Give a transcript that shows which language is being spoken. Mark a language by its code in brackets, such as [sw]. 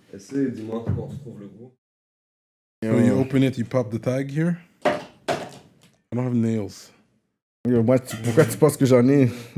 [fr] Essaye, dis-moi comment on se trouve le goût. [en] So you open it, you pop the tag here. I don't have nails. [fr] Yo, moi, pourquoi tu penses que j'en ai?